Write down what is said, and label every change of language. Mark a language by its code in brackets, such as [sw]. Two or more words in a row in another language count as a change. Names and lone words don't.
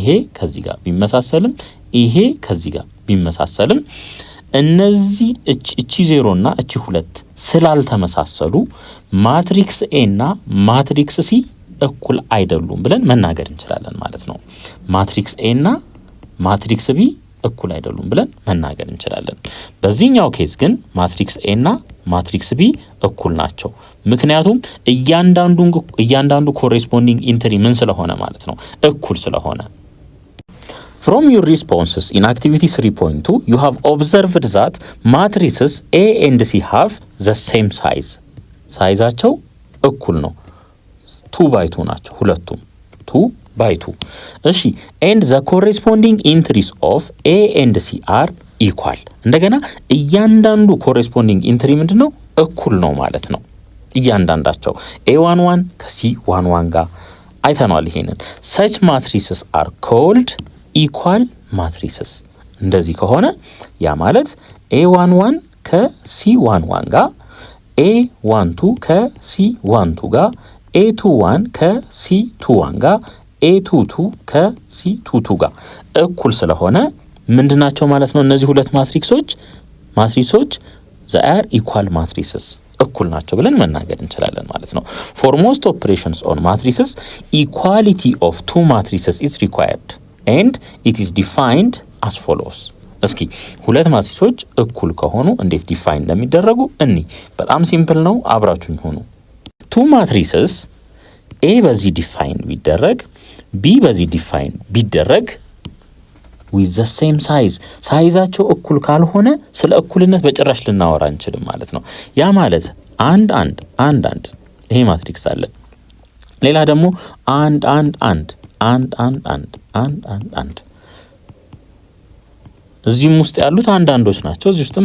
[am] ከዚህ ጋር ቢመሳሰልም ይሄ ከዚህ ጋር ቢመሳሰልም እነዚህ እቺ 0 እና እቺ 2 ስላልተመሳሰሉ ማትሪክስ ኤ እና ማትሪክስ ሲ እኩል አይደሉም ብለን መናገር እንችላለን ማለት ነው። ማትሪክስ ኤ እና ማትሪክስ ቢ እኩል አይደሉም ብለን መናገር እንችላለን። በዚህኛው ኬዝ ግን ማትሪክስ ኤ እና ማትሪክስ ቢ እኩል ናቸው። ምክንያቱም እያንዳንዱ [en] corresponding entry [am] ምን ስለሆነ ማለት ነው? እኩል ስለሆነ። [en] From your responses in activity 3.2 you have observed that matrices A and C have the same size. [am] ሳይዛቸው እኩል ነው። 2x2 ናቸው ሁለቱም 2x2። እሺ [en] and the corresponding entries of A and C are equal። [am] እንደገና እያንዳንዱ ኮሬስፖንዲንግ ኢንትሪ ምንድነው? እኩል ነው ማለት ነው። እያንዳንዳቸው A11 ከC11 ጋር አይተናል። ይሄንን [en] such matrices are called equal matrices። [am] እንደዚህ ከሆነ ያ ማለት A11 ከC11 ጋር፣ A12 ከC12 ጋር፣ A21 ከC21 ጋር፣ A22 ከC22 ጋር እኩል ስለሆነ ምንድናቸው ማለት ነው? እነዚህ ሁለት ማትሪክሶች [en] they are equal matrices [am] እኩል ናቸው ብለን መናገር እንችላለን ማለት ነው። [en] For most operations on matrices equality of two matrices is required and it is defined as follows። [am] እስኪ ሁለት ማትሪሶች እኩል ከሆኑ እንዴት ዲፋይን እንደሚደረጉ በጣም ሲምፕል ነው። አብራችሁኝ ሆኑ። [en] two matrices A [am] በዚህ ዲፋይን ቢደረግ B በዚህ ዲፋይን ቢደረግ [en] with the same size [am] ሳይዛቸው እኩል ካልሆነ ስለ እኩልነት በጭራሽ ልናወራ አንችልም ማለት ነው። ያ ማለት አንድ ይሄ ማትሪክስ አለ። ሌላ ደግሞ አንድ እዚህም ውስጥ ያሉት አንዳንዶች ናቸው፣ እዚህ ውስጥም